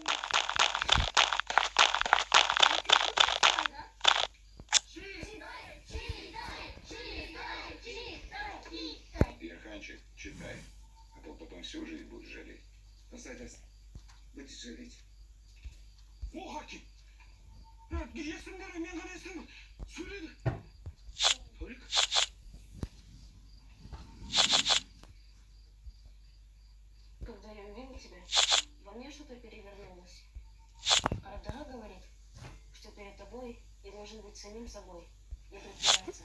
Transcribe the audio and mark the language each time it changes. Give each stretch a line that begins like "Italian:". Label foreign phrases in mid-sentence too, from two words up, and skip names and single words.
Russian: Читай, а то потом всю жизнь будешь жалеть. Достаточно. Будешь жалеть. О, Хаки!
Kazakh: Есімдері мен ғана естідім. Сөйледі. Толик?
Russian: Когда я увидел тебя, во мне что-то перевернулось. Ардага говорит, что перед тобой я должен быть самим собой, не притворяться.